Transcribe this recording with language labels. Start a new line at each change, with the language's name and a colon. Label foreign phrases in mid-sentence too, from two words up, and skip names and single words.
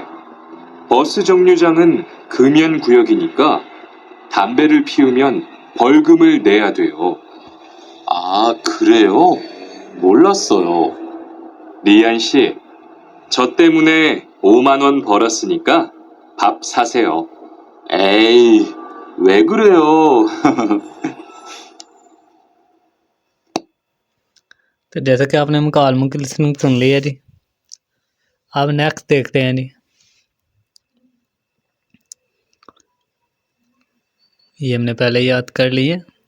Korean: 버스 정류장은 금연 구역이니까 담배를 피우면 벌금을 내야 돼요. 아, 그래요? 몰랐어요. 리안 씨, 저 때문에 5만 원 벌었으니까 밥 사세요. 에이, 왜 그래요?
Urdu: تو جیسا کہ آپ نے مکالموں کی لسننگ سن لی ہے جی، اب نیکسٹ دیکھتے ہیں جی. یہ ہم نے پہلے یاد کر لیے.